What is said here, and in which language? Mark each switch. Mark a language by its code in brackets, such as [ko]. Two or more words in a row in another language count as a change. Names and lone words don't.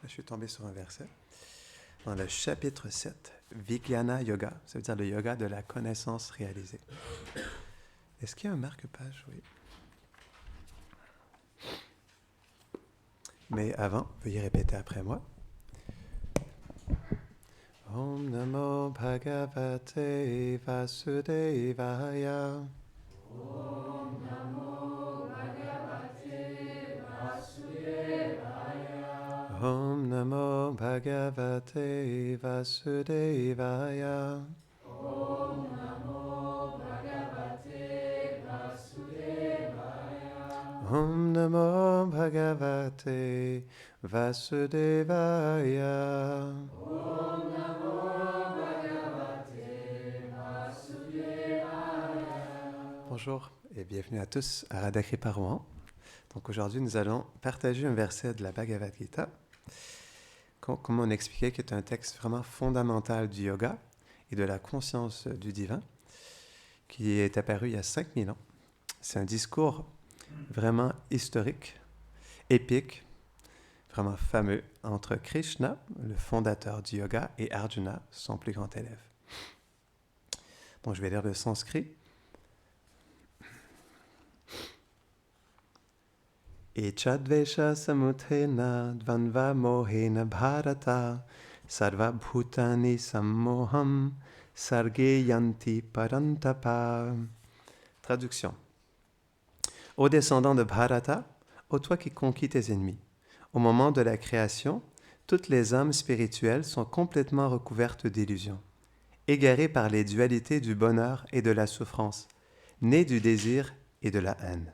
[fr] je suis tombé sur un verset dans le chapitre 7, Vijnana Yoga, ça veut dire le yoga de la connaissance réalisée. Est-ce qu'il y a un marque-page? Oui. Mais avant, veuillez répéter après moi. [sa] Om Namo Bhagavate Vasudevaya. Om Namo Bhagavate Vasudevaya. Om Namo Bhagavate Vasudevaya. Om Namo Bhagavate Vasudevaya. Om Namo Bhagavate Vasudevaya. Om Namo Bhagavate Vasudevaya. [fr] Bonjour et bienvenue à tous à Radha-Kripa Rouen. Donc aujourd'hui, nous allons partager un verset de la Bhagavad Gita, comme on expliquait, qui est un texte vraiment fondamental du yoga et de la conscience du divin, qui est apparu il y a 5000 ans. C'est un discours vraiment historique, épique, vraiment fameux, entre Krishna, le fondateur du yoga, et Arjuna, son plus grand élève. Donc je vais lire le sanskrit. [sa] Echadvesha samuthena dvanva mohena bharata sarva bhutani sammoham sarge yanti parantapa. [fr] Traduction. Ô descendant de Bharata, ô toi qui conquis tes ennemis, au moment de la création, toutes les âmes spirituelles sont complètement recouvertes d'illusions, égarées par les dualités du bonheur et de la souffrance, nées du désir et de la haine.